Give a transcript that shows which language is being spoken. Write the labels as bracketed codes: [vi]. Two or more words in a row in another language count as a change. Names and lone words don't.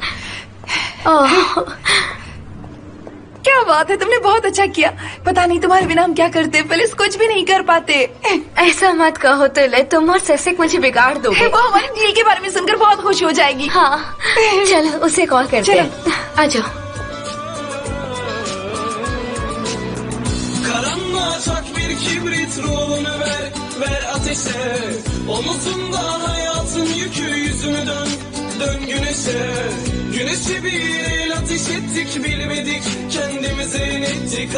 [hi] क्या बात है, तुमने बहुत अच्छा किया। पता नहीं तुम्हारे बिना हम क्या करते, पुलिस कुछ भी नहीं कर पाते। ऐसा मत कहो तिले, तुम और सेसिक मुझे बिगाड़ दोगे। वो हमारी डील के बारे में सुनकर बहुत खुश हो जाएगी। हाँ, चलो उसे कॉल करते हैं। आ जाओ। [tr] Karanlık bir kibrit ruhunu ver ateşe. Omuzunda hayatın yükü, yüzünü dön güneşe. Güneşe bir el ateş ettik, bilmedik kendimize inettik.